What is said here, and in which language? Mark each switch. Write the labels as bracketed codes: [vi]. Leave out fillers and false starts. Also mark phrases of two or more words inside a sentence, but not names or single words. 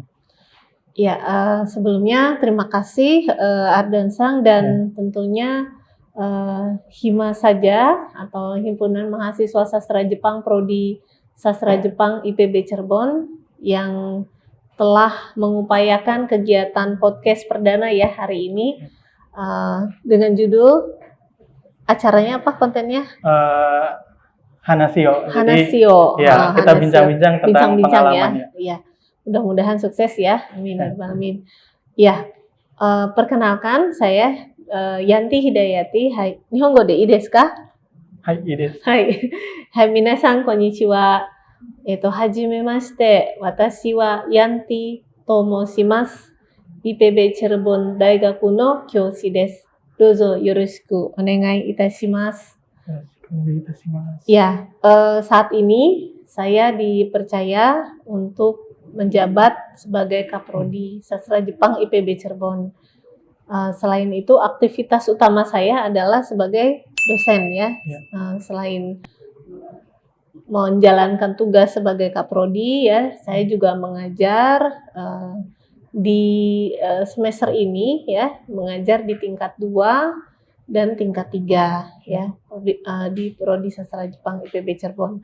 [id] Ya, sebelumnya terima kasih Ardan-san dan tentunya HIMA saja atau Himpunan Mahasiswa Sastra Jepang Prodi Sastra Jepang IPB Cirebon yang telah mengupayakan kegiatan podcast perdana ya hari ini dengan judul acaranya apa kontennya? Hanasio. Hanasio. Jadi, ya, kita bincang-bincang tentang pengalaman ya. Ya. Mudah-mudahan sukses ya. Amin. Amin. Ya, perkenalkan saya Yanti Hidayati. Hai, [ja] 日本語でいいですか? はい、です. Hai. はい、皆さんこんにちは. はじめまして、私はYantiと申します. IPB Cirebon Daigaku no kyoushi desu. どうぞよろしくお願いいたします. [id] Ya, saat ini saya dipercaya untuk menjabat sebagai kaprodi sastra Jepang IPB Cirebon. Selain itu, aktivitas utama saya adalah sebagai dosen ya. Selain menjalankan tugas sebagai kaprodi ya, saya juga mengajar di semester ini ya, mengajar di tingkat 2 dan tingkat 3 ya, di prodi sastra Jepang IPB Cirebon.